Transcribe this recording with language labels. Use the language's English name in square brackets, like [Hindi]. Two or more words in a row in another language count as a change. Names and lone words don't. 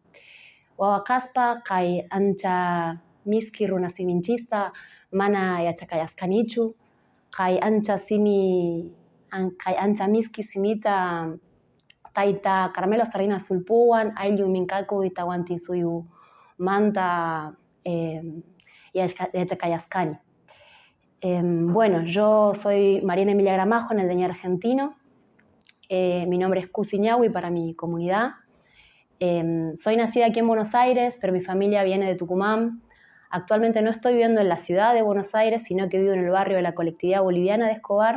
[Quechua] Wawa kaspa kay ancha miski runa siminchista mana yachaqayasqanichu, kay ancha miski simita tayta Carmelo Sardina Sulpuwan ayllu Minkakuy Tawantinsuyumanta yachaqayasqani. [Spanish] Bueno, yo soy Mariana Emilia Gramajo, en el DNI argentino. Mi nombre es Kusiñawi para mi comunidad. Soy nacida aquí en Buenos Aires, pero mi familia viene de Tucumán. Actualmente no estoy viviendo en la ciudad de Buenos Aires, sino que vivo en el barrio de la colectividad boliviana de Escobar.